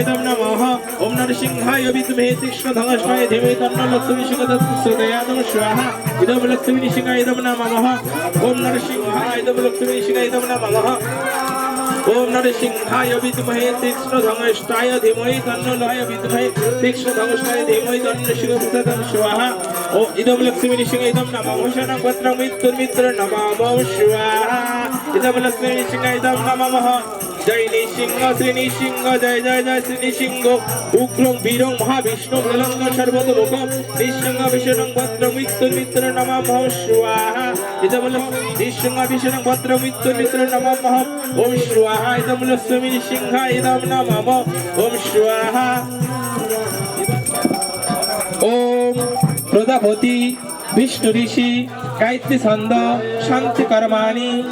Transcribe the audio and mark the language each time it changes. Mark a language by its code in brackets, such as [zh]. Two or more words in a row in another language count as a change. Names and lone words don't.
[sa] ইদম নমঃ ওম নরসিংহায় বিদ্মহে তীক্ষ্ণধনুষ্টায় ধীমহি তন্নো লক্ষ্মী নৃসিংহ প্রচোদয়াৎ স্বাহা ইদম লক্ষ্মী নৃসিংহায় ইদম নমঃ ওম নরসিংহায় ইদম লক্ষ্মী নৃসিংহায় ইদম নমঃ ওম নরসিংহায় বিদ্মহে তীক্ষ্ণধনুষ্টায় ধীমহি তন্নো লয় বিদ্মহে তীক্ষ্ণধনুষ্টায় ধীমহি তন্নো নৃসিংহ প্রচোদয়াৎ স্বাহা ও ইদম লক্ষ্মী নৃসিংহায় ইদম নমঃ শরণং ভদ্রং মৃত্যুর্মিত্র নমামো স্বাহা ইদম লক্ষ্মী নৃসিংহায় ইদম নমঃ জয় নৃসিংহ শ্রী নৃসিংহ জয় জয় জয় শ্রী নৃসিংহ উগ্রং বীরং মহাবিষ্ণু প্রলঙ্গ সর্বতোমুখম নৃসিংহ বিষ্ণুং ভদ্রং মৃত্যুর্মিত্র নমামো স্বাহা ইদম লক্ষ্মী নৃসিংহ বিষ্ণুং ভদ্রং মৃত্যুর্মিত্র নমামহ ওম স্বাহা ইদম লক্ষ্মী নৃসিংহায় ইদম নমঃ ওম স্বাহা ওম প্রজাপতি বিষ্ণু ঋষি গায়ত্রী ছন্দ শান্তি কর্মাণি